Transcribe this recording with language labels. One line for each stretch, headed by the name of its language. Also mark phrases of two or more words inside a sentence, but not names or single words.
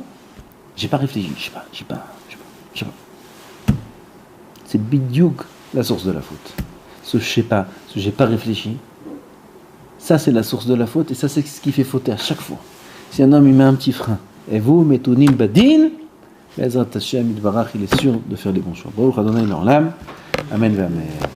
French: J'ai pas réfléchi, je sais pas. C'est bidiouk la source de la faute. Ce j'ai pas réfléchi, ça c'est la source de la faute et ça c'est ce qui fait fauter à chaque fois. Si un homme il met un petit frein, et vous,
Hebrew: מתונים בדין, בעזרת השם,
French: il est sûr de faire les bons choix.
Hebrew: ברוך אדוני לעולם. אמן ואמן.